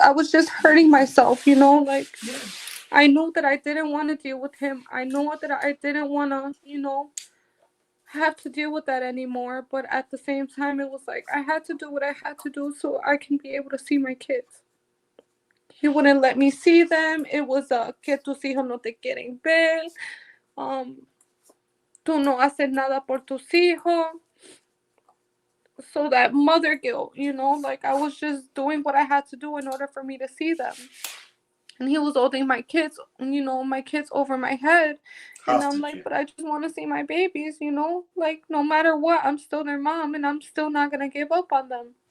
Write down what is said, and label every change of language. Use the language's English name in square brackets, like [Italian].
[English] I was just hurting myself, like I knew that I didn't want to deal with him. I know that I didn't want to, have to deal with that anymore. But at the same time, it was like I had to do what I had to do so I can be able to see my kids. He wouldn't let me see them. It was [Spanish] que tus hijos no te quieren ver. Um, tú no haces nada por tus hijos. [English] So that mother guilt, like I was just doing what I had to do in order for me to see them. And he was holding my kids, my kids over my head. And I'm Hostage. like, but I just want to see my babies, like no matter what, I'm still their mom and I'm still not going to give up on them.